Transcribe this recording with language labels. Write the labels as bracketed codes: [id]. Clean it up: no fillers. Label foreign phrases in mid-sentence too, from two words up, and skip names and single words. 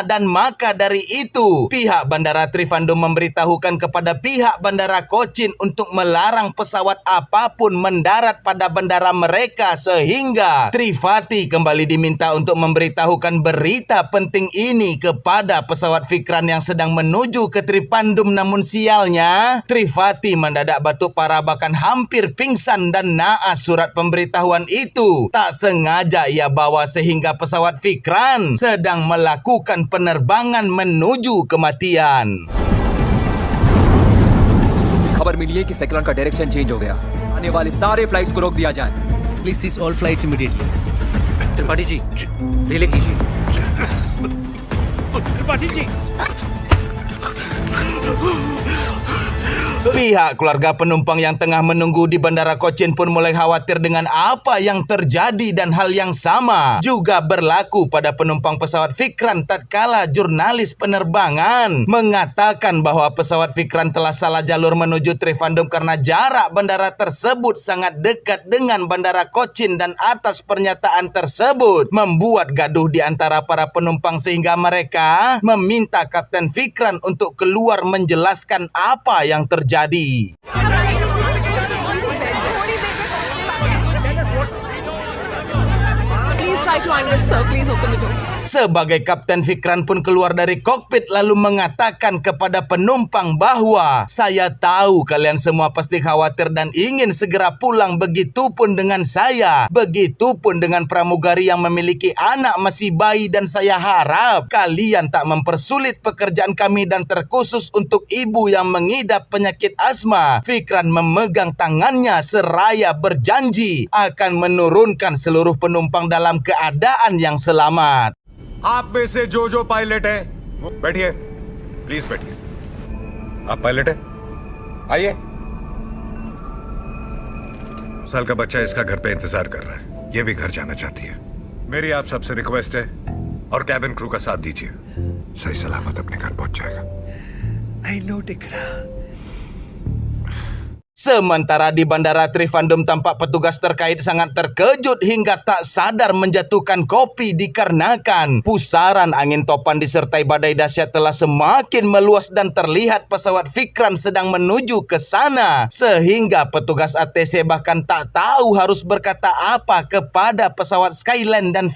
[id] dan maka dari itu pihak Bandara Trivandrum memberitahukan kepada pihak Bandara Cochin untuk melarang pesawat apapun mendarat pada bandara mereka sehingga Trivati kembali diminta untuk memberitahukan berita penting ini kepada pesawat Fikran yang sedang menuju ke Trivandrum. Namun sialnya Trivati mendadak batuk parah bahkan hampir pingsan dan naas surat pemberitahuan itu Tak sengaja ia bawa sehingga pesawat Fikran sedang melakukan penerbangan menuju kematian. [hi] खबर मिली है कि साइक्लोन का [en] direction change [hi] हो गया। आने वाली सारे फ्लाइट्स को रोक दिया जाए। [en] please cease all flights immediately. [hi] त्रिपाठी जी रिले कीजिए। त्रिपाठी जी [id] Pihak keluarga penumpang yang tengah menunggu di Bandara Cochin pun mulai khawatir dengan apa yang terjadi dan hal yang sama juga berlaku pada penumpang pesawat Fikran tatkala jurnalis penerbangan mengatakan bahwa pesawat Fikran telah salah jalur menuju Trivandrum karena jarak bandara tersebut sangat dekat dengan Bandara Cochin dan atas pernyataan tersebut membuat gaduh di antara para penumpang sehingga mereka meminta Kapten Fikran untuk keluar menjelaskan apa yang terjadi. [en] Please try to understand, sir. Please open the door. [id] Sebagai Kapten Fikran pun keluar dari kokpit lalu mengatakan kepada penumpang bahwa saya tahu kalian semua pasti khawatir dan ingin segera pulang, begitupun dengan saya, begitupun dengan pramugari yang memiliki anak masih bayi, dan saya harap kalian tak mempersulit pekerjaan kami dan terkhusus untuk ibu yang mengidap penyakit asma. Fikran memegang tangannya seraya berjanji akan menurunkan seluruh penumpang dalam keadaan yang selamat. [hi] आप में से जो पायलट है वो बैठिए, प्लीज बैठिए। आप पायलट है, आइए। साल का बच्चा इसका घर पे इंतजार कर रहा है, ये भी घर जाना चाहती है। मेरी आप सबसे रिक्वेस्ट है और [en] cabin crew [hi] का साथ दीजिए, सही सलामत अपने घर पहुंच जाएगा। [en] I know टिकरा। [id] Sementara di Bandara Trivandrum tampak petugas terkait sangat terkejut hingga tak sadar menjatuhkan kopi dikarenakan pusaran angin topan disertai badai dahsyat telah semakin meluas dan terlihat pesawat Fikran sedang menuju ke sana sehingga petugas ATC bahkan tak tahu harus berkata apa kepada pesawat Skyline dan